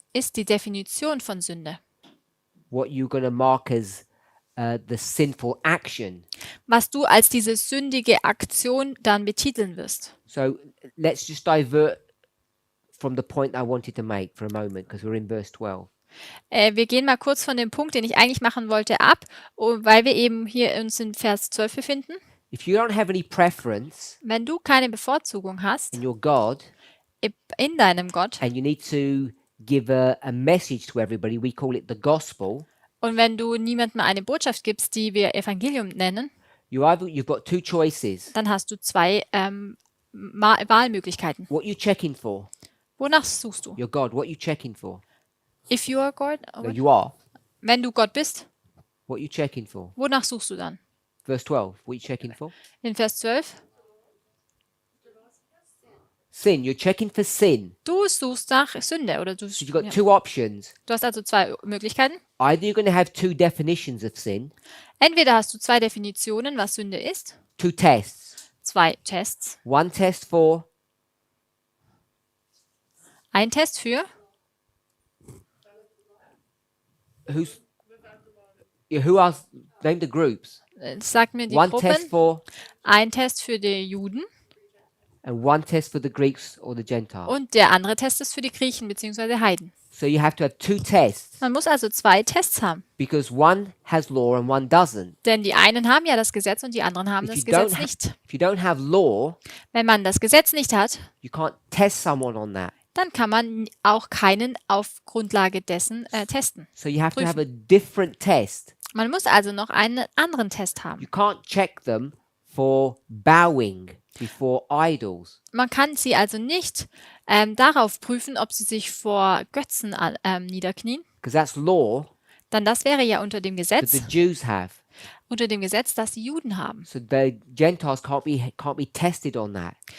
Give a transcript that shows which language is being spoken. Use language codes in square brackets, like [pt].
[de] ist die Definition von Sünde. [en] what you're going to mark as the sinful action. [de] Was du als diese sündige Aktion dann betiteln wirst. [en] So let's just divert from the point I wanted to make for a moment, because we're in verse 12. [de] Wir gehen mal kurz von dem Punkt, den ich eigentlich machen wollte, ab, weil wir eben hier uns in Vers 12 befinden. [en] If you don't have any preference [de] Wenn du keine Bevorzugung hast [en] in your God, [de] in deinem Gott [en] and you need to give a message to everybody, we call it the gospel. [de] und wenn du niemandem eine Botschaft gibst, die wir Evangelium nennen, [en] You've got two choices. [de] dann hast du zwei Wahlmöglichkeiten. [en] What you checking for? [de] Wonach suchst du? [en] Your God. What you checking for? If you are God, No, you are. [de] wenn du Gott bist, [en] What you checking for? [de] wonach suchst du dann? [en] Verse 12. What you checking for? [de] In Vers 12, [en] Sin. You're checking for sin. [de] du suchst nach Sünde oder du, [en] So you've got [de] ja. [en] two options. [de] Du hast also zwei Möglichkeiten. [en] Either you're going to have two definitions of sin, [de] Entweder hast du zwei Definitionen, was Sünde ist, [en] two tests. [de] zwei Tests. [en] One test for [de] Ein Test für [en] who else? Name the groups. [de] sag mir die [en] One test [de] Gruppen. [en] for [de] Ein Test für die Juden [en] and one test for the Greeks or the Gentiles. [de] und der andere Test ist für die Griechen bzw. Heiden. [en] So you have to have two tests [de] Man muss also zwei Tests haben, [en] because one has law and one doesn't. [de] denn die einen haben ja das Gesetz und die anderen haben das Gesetz nicht. [en] If you don't have law, [de] Wenn man das Gesetz nicht hat, [en] you can't test someone on that. [de] dann kann man auch keinen auf Grundlage dessen testen. [en] So you have to have a different test. [de] Man muss also noch einen anderen Test haben. [en] You can't check them for bowing before idols. [de] Man kann sie also nicht darauf prüfen, ob sie sich vor Götzen niederknien, [en] Because that's law [de] denn das wäre ja unter dem [en] that [de] Gesetz, [en] the Jews have. [de] das die Juden haben. [en] So the Gentiles can't be tested on that.